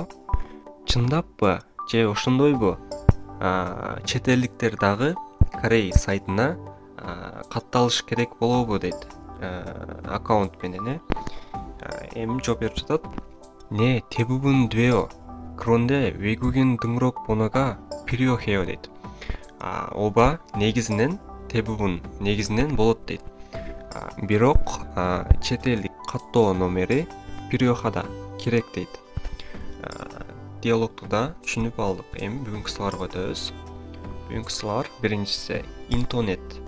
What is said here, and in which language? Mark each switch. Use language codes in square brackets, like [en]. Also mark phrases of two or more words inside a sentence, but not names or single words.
[ky] чындаппы? Же ошондойбу? Чет элдиктер дагы Корей сайтына катталыш керек болобу дейт. Аккаунт менен. Эми жооп берип жатат. Не, [ko] 대부분 돼요. 그런데 외국인 등록 번호가 필요해요 дейт. [ky] Оба негизинен 대부분 негизинен болот дейт. Бирок чет элдик каттоо номери 필요하다 керек дейт. Диалогду да түшүнүп алдык. Эми бүгүнкү сыларга өтөбүз. Бүгүнкү сылар биринчиси интернет.